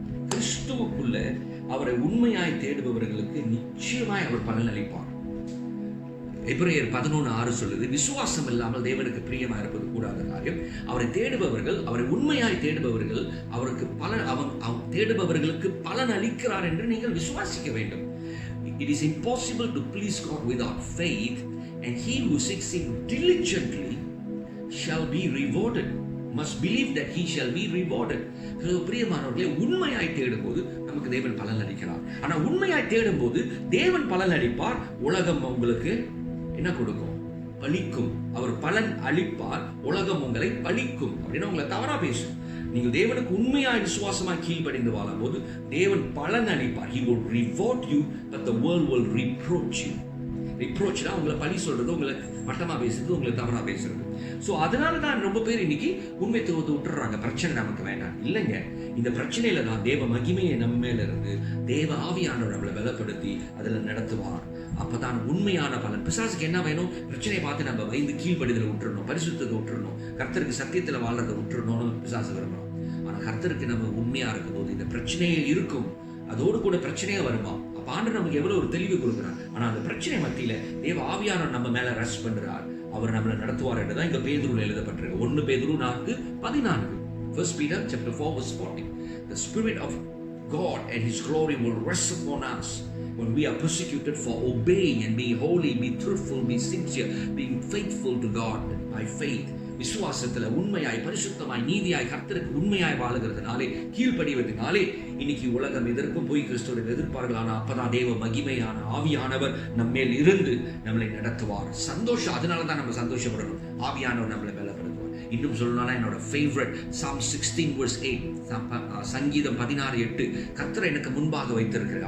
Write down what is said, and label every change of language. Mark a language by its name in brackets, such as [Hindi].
[Tamil] கிறிஸ்துவுக்குள்ள அவரை உண்மையாய் தேடுபவர்களுக்கு நிச்சயமாய் அவர் பலன் அளிப்பார். எபிரேயர் 11:6 சொல்லுது, விசுவாசம் இல்லாமல் தேவனுக்கு பிரியமா இருப்பது கூடாத காரியம். அவரை தேடுபவர்கள், அவரை உண்மையாய் தேடுபவர்கள், அவருக்கு தேடுபவர்களுக்கு பலன் அளிக்கிறார் என்று நீங்கள் விசுவாசிக்க வேண்டும். [English] It is impossible to please God without faith, and he who seeks him diligently shall be rewarded. Must believe that he shall be rewarded. [Tamil] பிரியமானவர்களே, உண்மையாய் தேடும்போது நமக்கு தேவன் பலன் அளிக்கிறார். ஆனா உண்மையாய் தேடும்போது தேவன் பலன் அளிப்பார். உலகம் உங்களுக்கு என்ன கொடுக்கும்? பலிக்கும். அவர் பலன் அளிப்பார், உலகம் உங்களை பலிக்கும். அப்படின்னா உங்களை தவறா பேசும். நீங்கள் தேவனுக்கு உண்மையாய் விசுவாசமாய் கீழ்ப்படிந்து வாழும்போது தேவன் பலன் அளிப்பார். [English] He will reward you, but the world will reproach you. [Tamil] ரிப்ரோச்னா உங்களை பழி சொல்றது, உங்களை மட்டமா பேசுறது, உங்களை தவறா பேசுறது. சோ அதனால தான் ரொம்ப பேர் இன்னைக்கு உண்மைத்துவத்தை விட்டுறாங்க. பிரச்சனை நமக்கு வேண்டாம். இல்லைங்க, இந்த பிரச்சனையில தான் தேவ மகிமையை நம்ம மேல இருந்து தேவ ஆவியானவர் நம்மளை பலப்படுத்தி அதுல நடத்துவார். அப்பதான் உண்மையான பலன். பிசாசுக்கு என்ன வேணும்? பிரச்சனையை பார்த்து நம்ம பயந்து கீழ்ப்படிதலை விட்டுறணும், பரிசுத்தத்தை விட்டுறணும், கர்த்தருக்கு சத்தியத்துல வாழ்றதை விட்டுறணும்னு பிசாசு விரும்புறோம். ஆனா கர்த்தருக்கு நம்ம உண்மையா இருக்கும் போது இந்த பிரச்சனையே இருக்கும், அதோடு கூட பிரச்சனையே வருமா. ஆண்டவர் நமக்கு எவ்வளவு ஒரு தெளிவு கொடுக்கிறார். ஆனா அந்த பிரச்சனை மத்தியில தேவ ஆவியானவர் நம்ம மேல ரெஸ்ட் பண்றார், அவர் நம்மளை நடத்துவார் என்றுதான் இங்க பேதுருல எழுதப்பட்டிருக்கு. [English] 1 பேதுரு 4:14. 1 Peter chapter 4:40. The spirit of God and his glory will rest upon us when we are persecuted for obeying and being holy, be truthful, be sincere, being faithful to God by faith. [Tamil] விசுவாசத்துல உண்மையாய், பரிசுத்தமாய், நீதியாய், கர்த்தருக்கு உண்மையாய் வாழுகிறதுனாலே, கீழ்ப்படிவதனாலே இன்னைக்கு உலகம் எதற்கும் போய் கிறிஸ்துவை எதிர்ப்பார்கள். ஆனா அப்பதான் தேவ மகிமையான ஆவியானவர் நம்மேல் இருந்து நம்மளை நடத்துவார். சந்தோஷம். அதனாலதான் நம்ம சந்தோஷப்படணும். ஆவியானவர் நம்மளை பலப்படுத்துவார். இன்னும் சொல்லணும்னா என்னோட ஃபேவரட் Psalm 16:8, சங்கீதம் 16:8, கர்த்தரை எனக்கு முன்பாக வைத்திருக்கிறார்.